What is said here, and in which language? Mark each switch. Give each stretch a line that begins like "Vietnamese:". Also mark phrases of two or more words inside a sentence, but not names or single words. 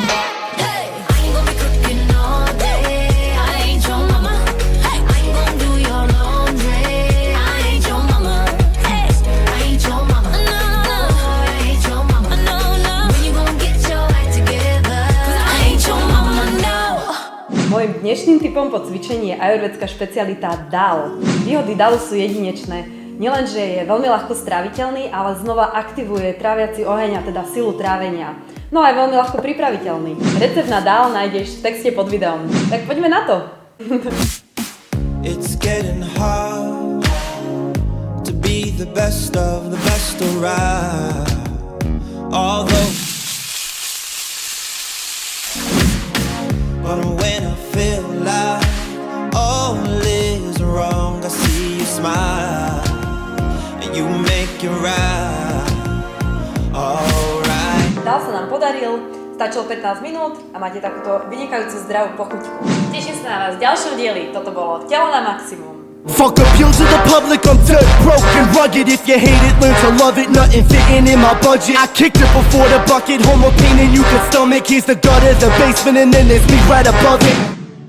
English: Hey, I ain't gonna be cooking all day. I ain't your mama. Hey, I ain't gonna do your laundry. I ain't your mama. Hey, I ain't your mama. No, no, I ain't your mama. No, no. When you gonna get your act together? 'Cause I ain't your mama, no.
Slovak: Mojím dnešným typom po cvičení je ajurvédská špecialita dal. Výhody dalu sú jedinečné. Nielenže je veľmi ľahko stráviteľný, ale znova aktivuje tráviaci oheň a teda silu trávenia. No a je veľmi ľahko pripraviteľný. Recept na dal nájdeš v texte pod videom. Tak poďme na to!
English: It's getting hard to be the best around. Although, but when I feel like all is wrong, I see you smile and you make it right. Alright.
Slovak: Dal sa nám podaril, stačilo 15 minút a máte takúto vynikajúcu zdravú pochuťku. Teším sa na vás v ďalšom dieli. Toto bolo Telo na maximum.
English: Fuck appeal to the public, I'm dirt broke and rugged. If you hate it, learn to love it. Nothing fitting in my budget. I kicked it before the bucket. Homo pain and you can stomach. Here's the gutter, the basement, and then there's me right above it.